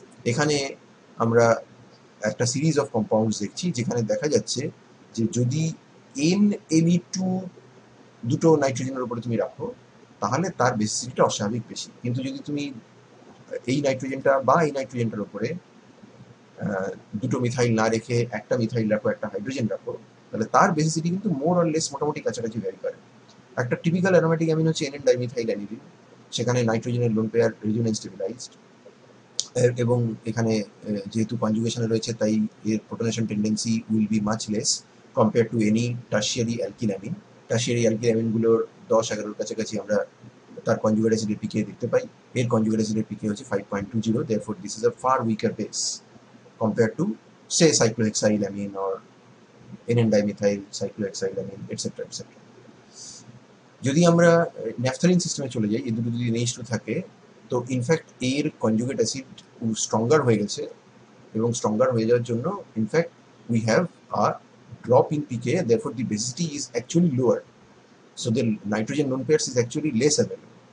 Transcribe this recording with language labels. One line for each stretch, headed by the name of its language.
Bangla: এখানে আমরা একটা সিরিজ অফ কম্পাউন্ডস দেখছি যেখানে দেখা যাচ্ছে যে যদি NMe2 দুটো নাইট্রোজেনের উপরে তুমি রাখো তাহলে তার বেসিসিটিটা অস্বাভাবিক বেশি, কিন্তু যদি তুমি এই নাইট্রোজেনটা বা এই নাইট্রোজেনটার উপরে দুটো মিথাইল না রেখে একটা মিথাইল রাখো, একটা হাইড্রোজেন রাখো, তাহলে তার বেসিসিটি কিন্তু মোর অর লেস মোটামুটি কাছাকাছি ভ্যারি করে। একটা টিপিক্যাল অ্যারোমেটিক অ্যামিন হচ্ছে NN ডাইমিথাইল অ্যানিলিন, সেখানে নাইট্রোজেনের লোন পেয়ার রেজোনেন্স স্টেবিলাইজড, এবং এখানে যেহেতু কনজুগেশনে রয়েছে তাই এর প্রোটনেশন tendency
English: Will be much less compare to any tertiary alkyl amine.
Bangla: Tertiary alkyl অ্যামিনগুলোর 10-11 কাছাকাছি আমরা তার কনজুগেট অ্যাসিডের পিকে দেখতে পাই, এর কনজুগেট অ্যাসিডের পিকে হচ্ছে 5.20,
English: therefore this is a far weaker base compared to say cyclohexylamine or NN dimethyl cyclohexylamine etc etc।
Bangla: যদি আমরা ন্যাফথালিন সিস্টেমে চলে যাই, এই দুটো যদি NH2 থাকে তো ইনফ্যাক্ট এর কনজুগেট অ্যাসিড স্ট্রঙ্গার হয়ে গেছে, এবং স্ট্রঙ্গার হয়ে যাওয়ার জন্য in fact
English: We have a drop in pK, therefore the basicity is actually lower, so the nitrogen lone pairs is actually less available।